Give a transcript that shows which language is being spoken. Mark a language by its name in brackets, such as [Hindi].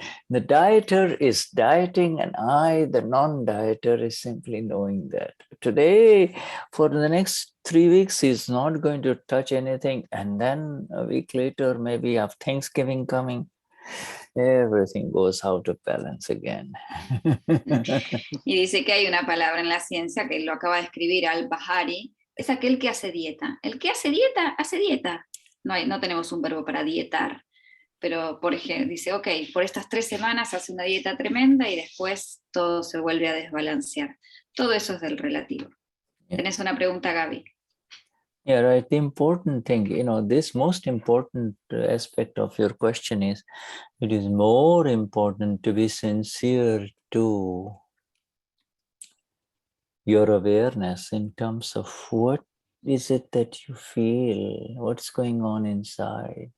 [English] The dieter is dieting, and I, the non-dieter, is simply knowing that. Today, for the next 3 weeks, he's not going to touch anything, and then a week later, maybe you have Thanksgiving coming, everything goes out of balance again. [Spanish] Y dice que hay una palabra en la ciencia que lo acaba de escribir Al-Bahari, es aquel que hace dieta. El que hace dieta, hace dieta. No tenemos un verbo para dietar. Pero, por ejemplo, dice, ok, por estas 3 semanas hace una dieta tremenda y después todo se vuelve a desbalancear. Todo eso es del relativo. [English] Yeah. [Spanish] ¿Tenés una pregunta, Gaby? [English] Yeah, right. The important thing, this most important aspect of your question is, it is more important to be sincere to your awareness in terms of what is it that you feel, what's going on inside.